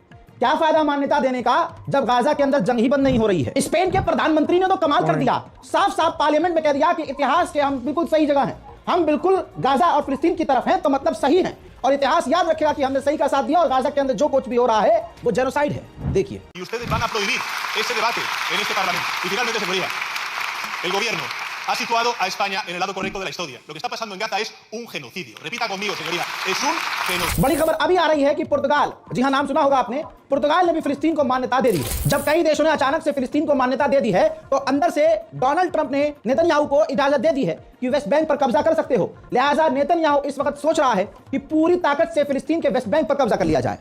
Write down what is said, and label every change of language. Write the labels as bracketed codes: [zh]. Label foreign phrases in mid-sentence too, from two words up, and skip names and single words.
[hi] क्या फायदा मान्यता देने का जब गाजा के अंदर जंग ही बंद नहीं हो रही है। स्पेन के प्रधानमंत्री ने तो कमाल कर दिया, साफ साफ पार्लियामेंट में कह दिया कि इतिहास के हम बिल्कुल सही जगह हैं, हम बिल्कुल गाजा और फिलिस्तीन की तरफ हैं, तो मतलब सही हैं, और इतिहास याद रखेगा कि हमने सही का साथ दिया और गाजा के अंदर जो कुछ भी हो रहा है वो जेनोसाइड है। देखिए, [es] y ustedes van a prohibir ese debate en este Parlamento. Y finalmente, señoría, el gobierno ha situado a España en el lado correcto de la historia. Lo que está pasando en Gaza es un genocidio. Repita conmigo, señoría, es un genocidio. [hi] बड़ी खबर अभी आ रही है कि पुर्तगाल, जी हां, नाम सुना होगा आपने, पुर्तगाल ने भी फिलिस्तीन को मान्यता दे दी है। जब कई देशों ने अचानक से फिलिस्तीन को मान्यता दे दी है, तो अंदर से डोनाल्ड ट्रंप ने नेतन्याहू को इजाजत दे दी है कि वेस्ट बैंक पर कब्जा कर सकते हो। लिहाजा नेतन्याहू इस वक्त सोच रहा है कि पूरी ताकत से फिलिस्तीन के वेस्ट बैंक पर कब्जा कर लिया जाए।